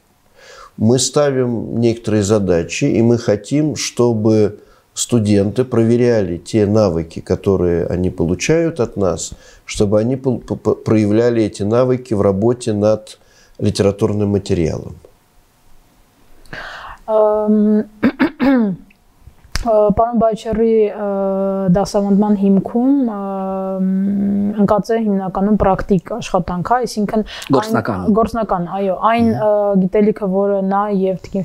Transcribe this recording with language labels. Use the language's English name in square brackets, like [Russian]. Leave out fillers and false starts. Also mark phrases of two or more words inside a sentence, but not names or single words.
[Russian] Мы ставим некоторые задачи, и мы хотим, чтобы студенты проверяли те навыки, которые они получают от нас, чтобы они проявляли эти навыки в работе над литературным материалом. [Armenian] Պարոն Բայչերի դասավանդման հիմքում ընկած է հիմնականում պրակտիկ աշխատանք, այսինքն գործնական, այո, այն գիտելիքը, որը նա եւ Տիկին